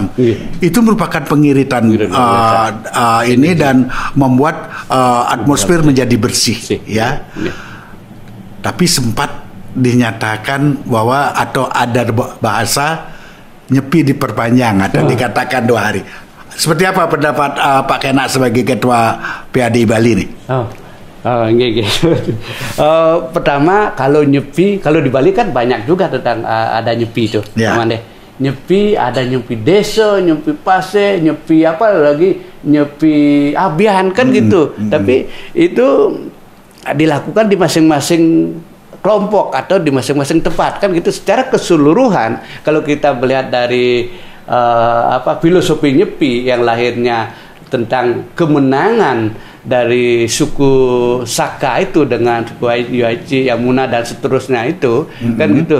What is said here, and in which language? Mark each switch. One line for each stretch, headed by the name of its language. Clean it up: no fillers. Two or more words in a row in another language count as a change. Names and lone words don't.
Indonesian: Itu merupakan pengiritan ini dan membuat atmosfer menjadi bersih, Tapi sempat dinyatakan bahwa atau ada bahasa Nyepi diperpanjang atau dikatakan 2 hari. Seperti apa pendapat Pak Kena sebagai ketua PHDI Bali nih? Pertama, kalau Nyepi, kalau di Bali kan banyak juga tentang ada Nyepi itu. Nyepi, ada Nyepi desa, Nyepi pase, Nyepi apa lagi, Nyepi abian kan gitu. Tapi itu dilakukan di masing-masing kelompok atau di masing-masing tempat kan gitu. Secara keseluruhan kalau kita melihat dari filosofi Nyepi yang lahirnya tentang kemenangan dari suku Saka itu dengan suku Yuaci, Yamuna dan seterusnya itu kan gitu.